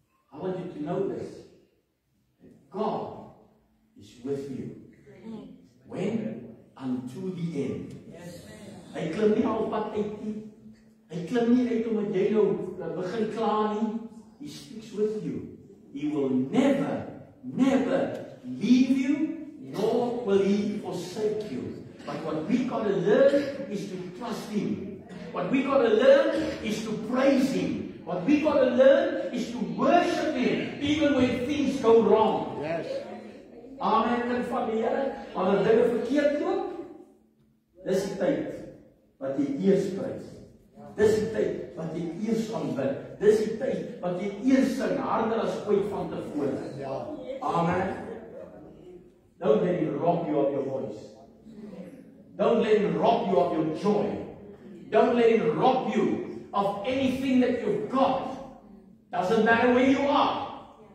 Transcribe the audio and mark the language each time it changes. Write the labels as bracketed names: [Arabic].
[English] I want you to know this. That God is with you. When? Unto the end. [Afrikaans] Hy klim nie al pad uit nie. Hy klim nie uit omdat jy nou begin kla nie. [English] He speaks with you. He will never leave you, nor will he forsake you. But what we got to learn is to trust him. What we got to learn is to praise him. What we got to learn is to worship him, even when things go wrong. Yes. [Afrikaans] Amen, kind van die Here. Wanneer dinge verkeerd loop, dis die tyd wat jy eers prys. Dis die tyd wat jy eers aanbid. Dis die tyd wat jy eers sing harder as ooit van tevore. Ja. Amen. [English] Don't let him rob you of your voice. Don't let him rob you of your joy. Don't let him rob you of anything that you've got. Doesn't matter where you are.